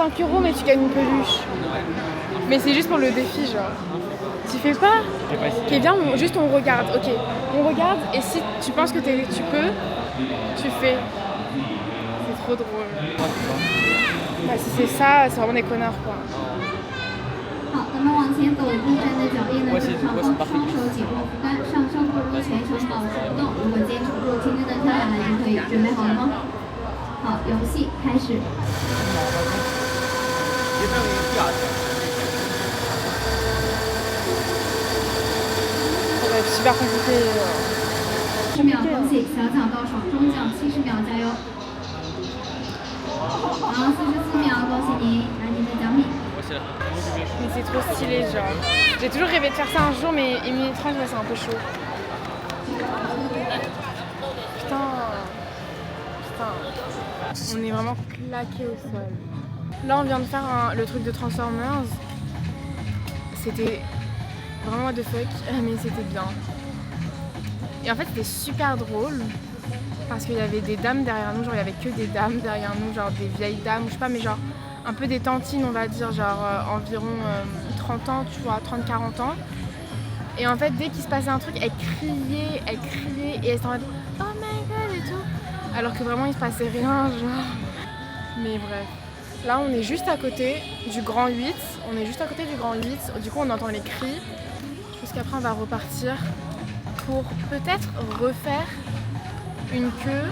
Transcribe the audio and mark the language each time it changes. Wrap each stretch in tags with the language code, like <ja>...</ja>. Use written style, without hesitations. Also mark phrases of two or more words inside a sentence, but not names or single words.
<fr>5 €, mais tu gagnes une peluche. Ouais. Mais c'est juste pour le défi, genre. Tu fais pas? Je vais pas essayer. Ok, viens, juste on regarde. Ok, on regarde et si tu penses que tu peux, tu fais. C'est trop drôle. Bah, si c'est ça, c'est vraiment des connards quoi.</fr> <zh>好，咱们往前走一步，站的脚印呢正上方，双手紧握扶杆，上升过入全程保持不动。如果坚持不住，轻轻的跳下来就可以。准备好了吗？好，游戏开始。</zh> <fr>Ça va être super compliqué.</fr> <zh>10 秒空气，小脚到手，中脚70秒，加油！好，44秒，恭喜你，拿你的奖品。</zh> <fr>Mais c'est trop stylé, genre. J'ai toujours rêvé de faire ça un jour, mais 1 minute 30, ouais, c'est un peu chaud. Putain. On est vraiment claqué au sol. Là, on vient de faire le truc de Transformers. C'était vraiment</fr> <en>what the fuck,</en> <fr>mais c'était bien. Et en fait, c'était super drôle. Parce qu'il y avait des dames derrière nous, genre il y avait que des dames derrière nous, genre des vieilles dames, je sais pas, mais genre un peu des tantines, on va dire, genre environ 30 ans, tu vois, 30-40 ans. Et en fait, dès qu'il se passait un truc, elles criaient, et elles étaient en mode</fr> <en>oh my god</en> <fr>et tout. Alors que vraiment, il se passait rien, genre. Mais bref. Là, on est juste à côté du Grand 8. On est juste à côté du Grand 8. Du coup, on entend les cris. Je pense qu'après, on va repartir pour peut-être refaire une queue.</fr>